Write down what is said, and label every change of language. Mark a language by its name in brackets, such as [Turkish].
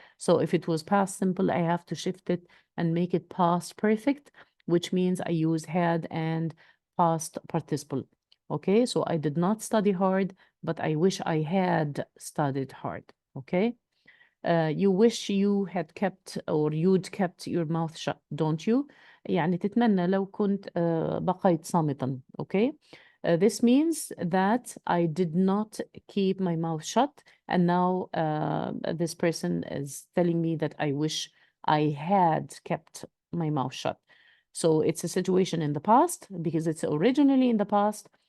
[English] So if it was past simple, I have to shift it and make it past perfect, which means I use had and past participle. Okay, so I did not study hard, but I wish I had studied hard. Okay. You wish you had kept or you'd kept your mouth shut, don't you? [Arabic] يعني تتمنى لو كنت بقيت صامتا. [English] Okay. This means that I did not keep my mouth shut, and now this person is telling me that I wish I had kept my mouth shut. So it's a situation in the past because it's originally in the past.